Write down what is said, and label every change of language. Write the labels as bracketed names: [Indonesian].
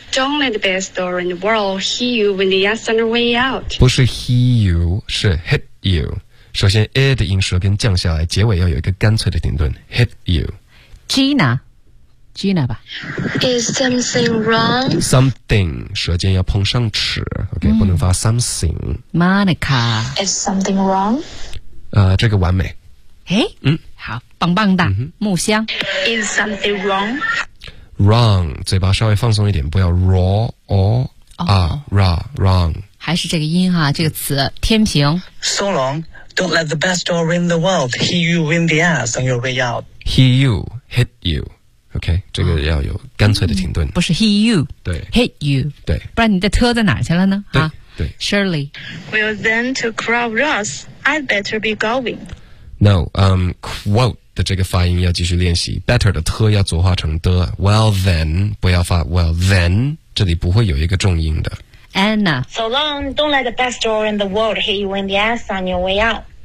[English] Don't let the best door in the world hit you when the ass on the way out. [Chinese] 不是 [English] hit you， [Chinese] 是 hit you。首先 ，a 的音舌根降下来，结尾要有一个干脆的停顿。 [English] Hit you。 [Chinese] Gina 吧。 [English] Is something wrong？ [Chinese] Something 舌尖要碰上齿 ，OK，不能发 something。 Monica。 [English] Is something wrong？ [Chinese] 这个完美。好，棒棒的。木香。 [English] Is something wrong？ [Chinese] Wrong， 嘴巴稍微放松一点，不要 [English] raw or raw wrong。 [Chinese] 还是这个音哈，这个词。天平。 [English] So long, don't let the best door in the world hit you in the ass on your way out. Hit you, hit you. [Chinese] OK， 这个要有干脆的停顿。不是 hit you，对 [English] ，hit you， [Chinese] 对，不然你的车在哪去了呢？对，对。 Shirley。 [English] Well then, to crowd Ross, I'd better be going. [Chinese] No, quote 的这个发音要继续练习。 Better 的特要浊化成的。 [English] Well then, [Chinese] 不要发 well then, 这里不会有一个重音的。 Anna. [English] So long, don't let the best door in the world hit you in the ass on your way out.